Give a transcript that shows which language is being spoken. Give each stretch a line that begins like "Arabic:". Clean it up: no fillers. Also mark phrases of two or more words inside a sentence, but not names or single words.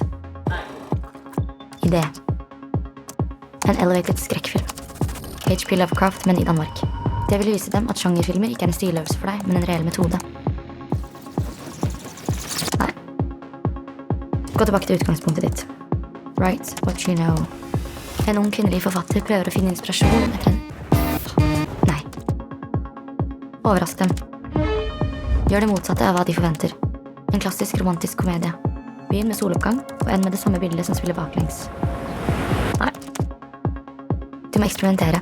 Norwegian: Idé. En elevated skrekkfilm. H.P. Lovecraft, men i Danmark. Det vil vise dem at sjangerfilmer ikke er en stiløvelse for deg, men en reell metode. Nei. Gå tilbake til utgangspunktet ditt.
English: Write what you know.
Norwegian: En ung kvinnelig forfatter prøver å finne inspirasjon etter en... Nei. Overrask dem. Gjør det motsatte av hva de forventer. En klassisk romantisk komedie. Begynn med soloppgang, og end med det samme bildet som spiller baklengs. Nei. Du må eksperimentere.